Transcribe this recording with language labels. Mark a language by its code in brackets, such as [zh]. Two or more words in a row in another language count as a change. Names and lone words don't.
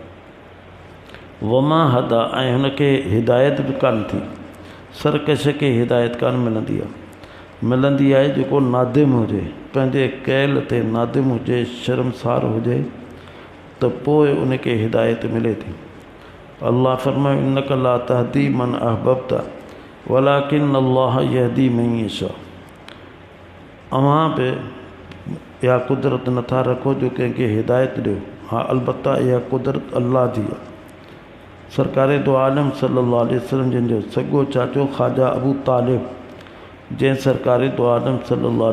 [ar] وما هدى, [sd] ऐं हुनखे हिदायत बि कान थी। सरकश खे हिदायत कान मिलंदी आहे, मिलंदी आहे जेको नादिम हुजे, पंहिंजे कयल ते नादिम हुजे, शर्मसार हुजे, त पोइ उनखे हिदायत मिले थी। अल्लाह फरमाए, [ar] إنك لا تهدي من أحببت ولكن الله يهدي من يشاء, [sd] अव्हां बि इहा कुदरत नथा रखो जो कंहिंखे हिदायत ॾियो, हा अलबत्ता इहा कुदरत अल्लाह जी आहे। सरकार दो आलम [ar] صلى الله عليه وسلم [sd] जिन सॻो चाचो ख़्वाजा अबू तालिब जंहिं सरकार दो आलम सल्लल्लाहु